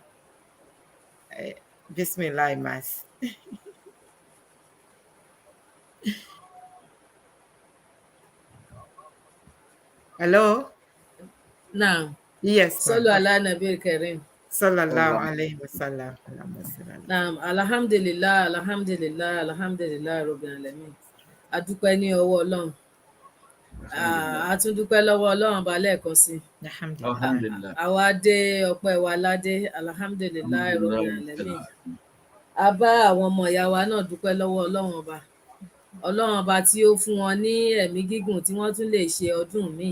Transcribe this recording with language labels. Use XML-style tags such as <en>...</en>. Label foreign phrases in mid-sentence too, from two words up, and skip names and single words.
<en>Bismillah mas. Hello. Now, Yes.</en> <ar>صلوا على النبي الكريم. صلى الله عليه وسلم. نعم الحمد لله الحمد لله الحمد لله رب العالمين.</ar> <yo>A dúpẹ́ ní ọwọ́ Ọlọ́run. A tún dúpẹ́ lọ́wọ́ Ọlọ́run bá lẹ́ẹ̀kan sí. Alhamdulillah. Àwa dé ọpẹ́ wa ládé,</yo> <ar>الحمد لله رب العالمين.</ar> <yo>A bá àwọn ọmọ ìyá wa náà dúpẹ́ lọ́wọ́ Ọlọ́run ọba. Ọlọ́run ọba tí ó fún wọn ní ẹ̀mí gígùn tí wọ́n tún lè ṣe ọdún míì.</yo>